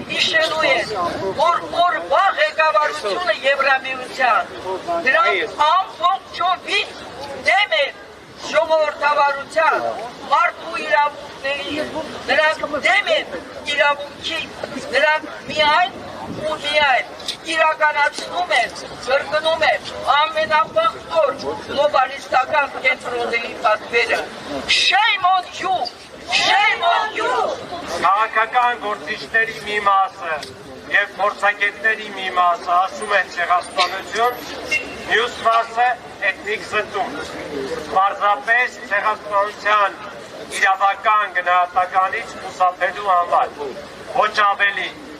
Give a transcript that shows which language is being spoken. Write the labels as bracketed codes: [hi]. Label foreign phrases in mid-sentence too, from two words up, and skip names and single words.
[hy] հիշելու է, որ օրվա ղեկավարությունը Եվրամիության, դրանք ամբողջովին դեմ են ժողովրդավարության, մարդու իրավունքների, նրանք դեմ են իրավունքի, նրանք միայն ու միայն իրականացնում են, կրկնում են ամենապղտոր գլոբալիստական կենտրոնների պատվերը։ [en] Shame on you! Shame on you! [hy] Քաղաքական գործիչների մի մասը եւ փորձագետների մի մասը ասում են ցեղասպանություն, մյուս մասը էթնիկ զտում։ Պարզապես ցեղասպանության իրավական գնահատականից խուսափելու համար, ոչ ավելի։